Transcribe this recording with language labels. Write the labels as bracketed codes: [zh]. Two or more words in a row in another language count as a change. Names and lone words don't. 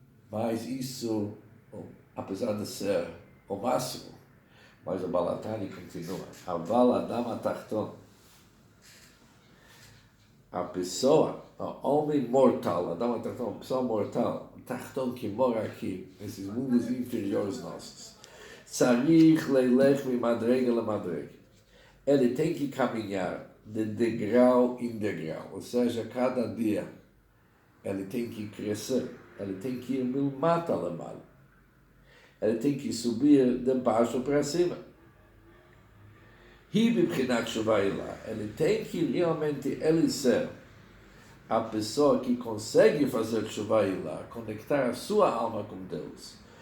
[pt] Mas isso, apesar de ser o máximo, mas o Baal HaTanya continua. [he] אבל אדם התחתון, [pt] a pessoa, o homem mortal, [he] אדם התחתון, [pt] a pessoa mortal, Tachton que mora aqui, nesses mundos inferiores nossos. [he] צריך לילך ממדרגה למדרגה. [pt] Ele tem que caminhar de degrau em degrau, ou seja, cada dia ele tem que crescer, ele tem que ir [he] מלמטה למעלה. [pt] Ele tem que subir de baixo para cima. Ele tem que realmente ele ser a pessoa que consegue fazer [he] תשובה עילאה, [pt] conectar a sua alma com Deus.